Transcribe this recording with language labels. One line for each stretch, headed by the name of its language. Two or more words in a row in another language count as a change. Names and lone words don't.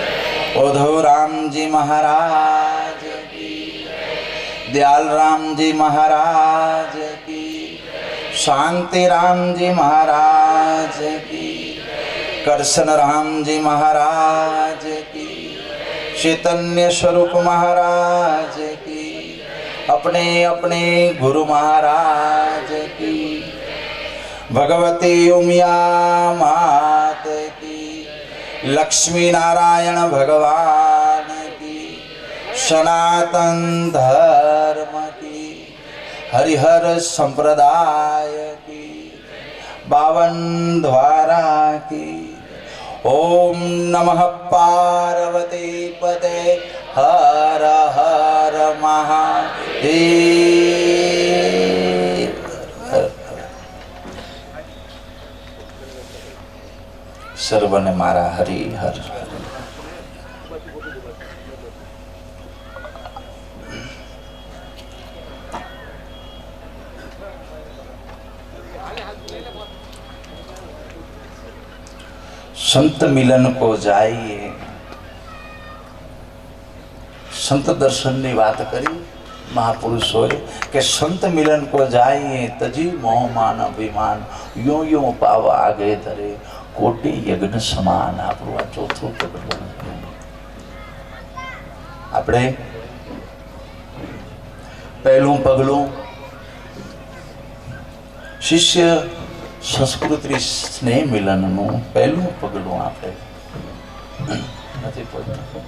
Hindi: ओधो रामजी महाराज की जय. दयाल रामजी महाराज की जय. शांति रामजी महाराज की जय. करशन रामजी महाराज की, चैतन्य स्वरूप महाराज की, अपने अपने गुरु महाराज की, भगवती उमिया मात की, लक्ष्मी नारायण भगवान की, सनातन धर्म की, हरिहर संप्रदाय की, 52 द्वारा की.
Sanskrit: ओम नमः पार्वती पते हर हर महादेव.
Gujarati: સર્વને મારા હરિ હર.
Hindi: संत मिलन को जाइए. संत दर्शन
Gujarati: ની વાત કરી મહાપુરુષોએ કે
Hindi: संत मिलन को जाइए तजी मोह मान अभिमान यो यो पाव आगे धरे कोटि यज्ञ समान.
Gujarati: આપણું આ ચોથું પગલું. આપણે પહેલું પગલું શિષ્ય સંસ્કૃતિ સ્નેહ મિલનનું પહેલું પગલું આપણે નથી પહોંચતું.